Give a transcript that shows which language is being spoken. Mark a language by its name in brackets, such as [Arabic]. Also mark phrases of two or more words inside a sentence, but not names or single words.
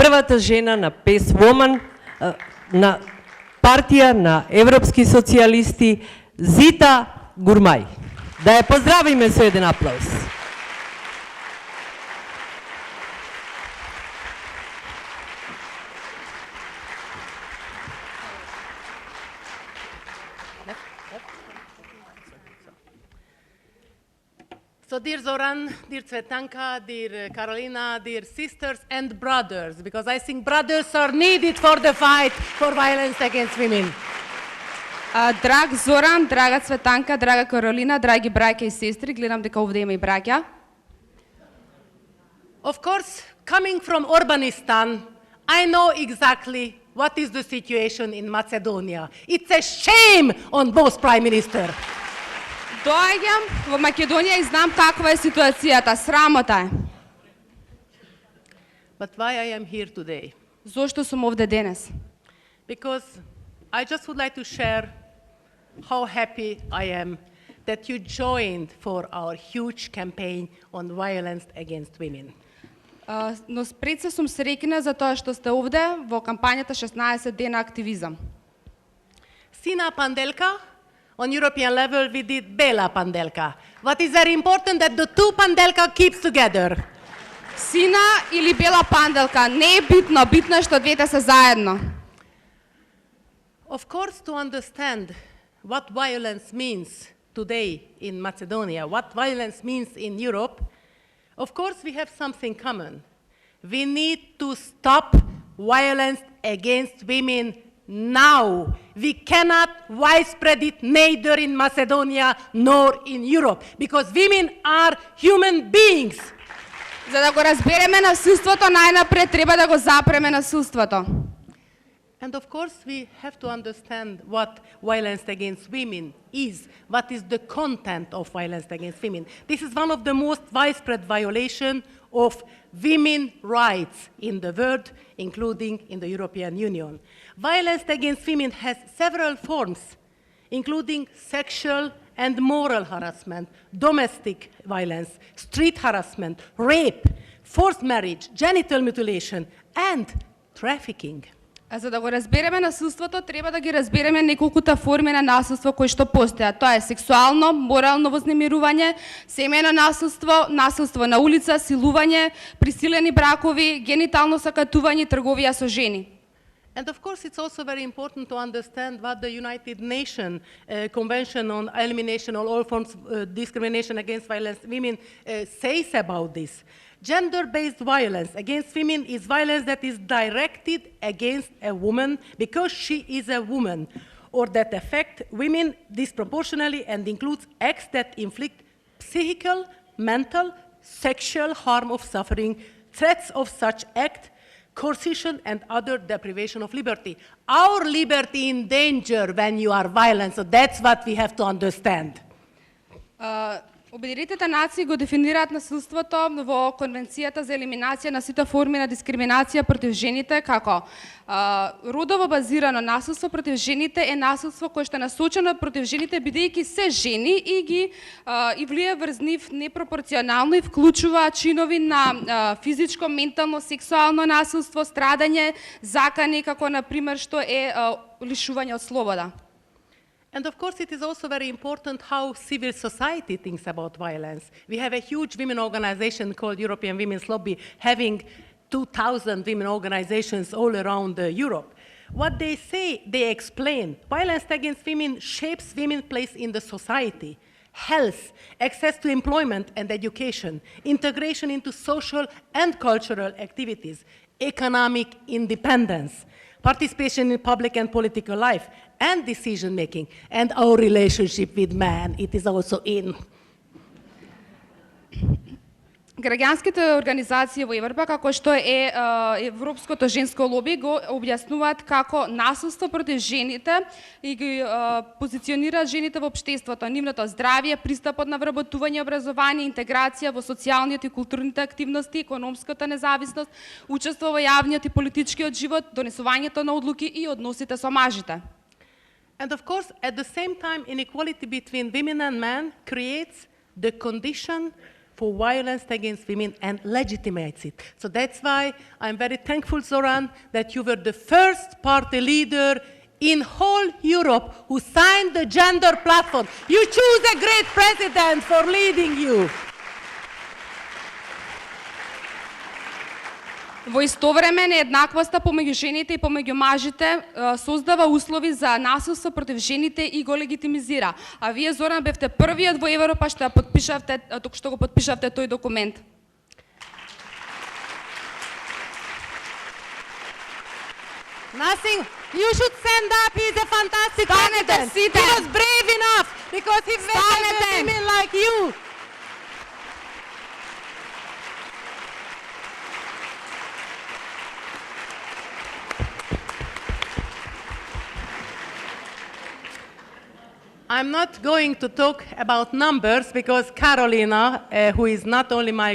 [Macedonian] првата жена на PES Woman, на партија на европски социјалисти, Зита Гурмаи. Да ја поздравиме со еден аплауз. [English] So dear Zoran, dear Cvetanka, dear Karolina, dear sisters and brothers, because I think brothers are needed for the fight for violence against women. [Macedonian] Драг Зоран, драга Цветанка, драга Каролина, драги браќа и сестри, гледам дека овде има и браќа. [English] Of course, coming from Urbanistan, I know exactly what is the situation in Macedonia. It's a shame on both prime minister. [Macedonian] Доаѓам во Македонија и знам каква е ситуацијата, срамота е. [English] But why I am here today? [Macedonian] Зошто сум овде денес? [English] Because I just would like to share how happy I am that you joined for our huge campaign on violence against women. [Macedonian] Но пред се сум среќна за тоа што сте овде во кампањата 16 дена активизам. Сина панделка, [English] on European level we did [Macedonian] Бела панделка. [English] What is very important that the two Pandelka keeps together. [Macedonian] Сина или бела панделка, не е битно, битно е што двете се заедно. [English] Of course, to understand what violence means today in Macedonia, what violence means in Europe, of course we have something common. We need to stop violence against women now. We cannot widespread it neither in Macedonia nor in Europe, because women are human beings. [Macedonian] За да го разбереме насилството, најнапред треба да го запреме насилството. [English] And of course, we have to understand what violence against women is, what is the content of violence against women. This is one of the most widespread violations of women's rights in the world, including in the European Union. Violence against women has several forms, including sexual and moral harassment, domestic violence, street harassment, rape, forced marriage, genital mutilation, and trafficking. [Macedonian] А за да го разбереме насилството, треба да ги разбереме неколкута форми на насилство кои што постојат. Тоа е сексуално, морално вознемирување, семејно насилство, насилство на улица, силување, присилени бракови, генитално сакатување, трговија со жени. [English] And of course, it's also very important to understand what the United Nations Convention on Elimination of All Forms of Discrimination Against Violence Women says about this. Gender-based violence against women is violence that is directed against a woman because she is a woman, or that affect women disproportionately and includes acts that inflict physical, mental, sexual harm of suffering, threats of such act, coercion and other deprivation of liberty. Our liberty in danger when you are violent, so that's what we have to understand. [Macedonian] Обединетите нации го дефинираат насилството во Конвенцијата за елиминација на сите форми на дискриминација против жените како родово базирано насилство против жените е насилство кое што е насочено против жените бидејќи се жени и ги и влие врз нив непропорционално и вклучува чинови на физичко, ментално, сексуално насилство, страдање, закани како на пример што е лишување од слобода. [English] And of course, it is also very important how civil society thinks about violence. We have a huge women organization called European Women's Lobby, having 2,000 women organizations all around Europe. What they say, they explain, violence against women shapes women's place in the society, health, access to employment and education, integration into social and cultural activities, economic independence, participation in public and political life, and decision-making, and our relationship with man, it is also in. [Macedonian] Граѓанските организации во Европа, како што е Европското женско лоби, го објаснуваат како насилство против жените и ги позиционираат жените во општеството, нивното здравје, пристапот на вработување, образование, интеграција во социјалниот и културните активности, економската независност, учество во јавниот и политичкиот живот, донесувањето на одлуки и односите со мажите. [English] And of course, at the same time, inequality between women and men creates the condition for violence against women and legitimates it. So that's why I'm very thankful, Zoran, that you were the first party leader in whole Europe who signed the gender platform. You choose a great president for leading you. [Macedonian] Во исто време нееднаквоста помеѓу жените и помеѓу мажите создава услови за насилство против жените и го легитимизира. А вие, Зоран, бевте првиот во Европа што го потпишавте тој документ. [English] Nothing. You should stand up. He's a fantastic president. He was brave enough because he met women like you. I'm not going to talk about numbers because Carolina, who is not only my